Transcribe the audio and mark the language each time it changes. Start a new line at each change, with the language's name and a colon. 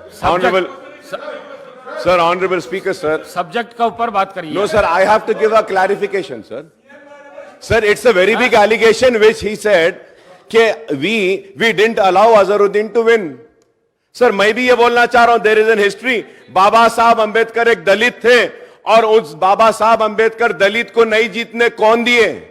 English: honourable sir, honourable speaker sir,
Hindi: subject का ऊपर बात करिए.
English: no sir, I have to give a clarification sir, it's a very big allegation which he said कि we didn't allow Azharuddin to win.
Hindi: Sir मैं भी ये बोलना चाह रहा हूं,
English: There is an history.
Hindi: बाबा साहब अंबेडकर एक दलित थे और उस बाबा साहब अंबेडकर दलित को नहीं जीतने कौन दिए?